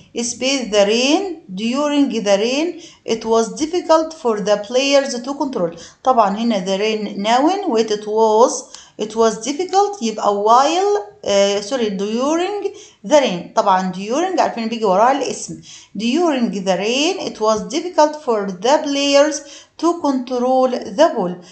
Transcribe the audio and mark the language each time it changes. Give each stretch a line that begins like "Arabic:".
English: Space the rain. During the rain it was difficult for the players to control.
Arabic: طبعا هنا
English: the rain
Arabic: noun و
English: it was difficult
Arabic: يبقى
English: while during the rain.
Arabic: طبعا during عارفين بيجي وراها الاسم.
English: During the rain it was difficult for the players to control the ball.